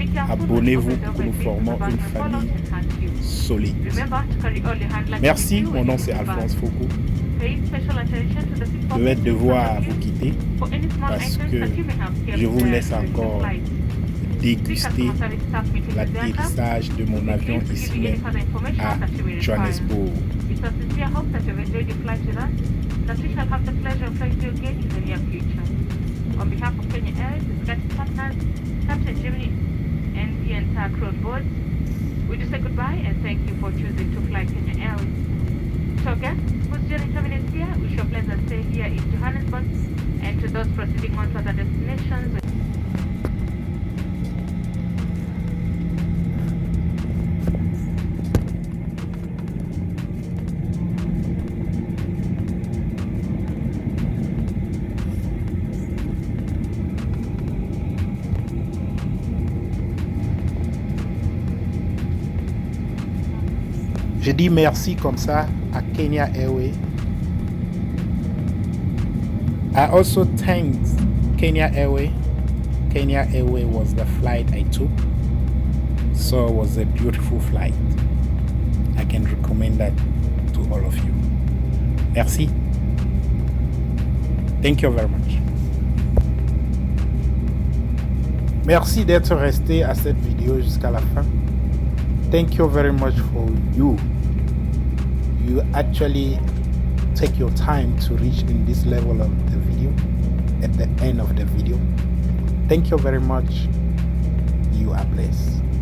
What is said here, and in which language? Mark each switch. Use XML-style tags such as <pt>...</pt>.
<fr>Abonnez-vous pour que nous formons une famille solide. Merci, mon nom c'est Alphonse Foku. Je vais devoir vous quitter parce que je vous laisse encore déguster l'atterrissage de mon avion ici même à Johannesburg.</fr> <en>It's a sincere hope that you've enjoyed your flight with us, that we shall have the pleasure of flying you again in the near future. On behalf of Kenya Airways, its guest partners, Captain Jimmy, and the entire crew on board, we do say goodbye and thank you for choosing to fly Kenya Airways. To our guests whose journey terminates here, we wish you a pleasant stay here in Johannesburg, and to those proceeding on to other destinations.</en> <fr>Je dis merci comme ça à Kenya Airways.</fr> <en>I also thank Kenya Airways. Kenya Airways was the flight I took. So it was a beautiful flight. I can recommend that to all of you.</en> <fr>Merci.</fr> <en>Thank you very much.</en> <fr>Merci d'être resté à cette vidéo jusqu'à la fin.</fr> <en>Thank you very much for you. You actually take your time to reach in this level of the video, at the end of the video. Thank you very much. You are blessed.</en>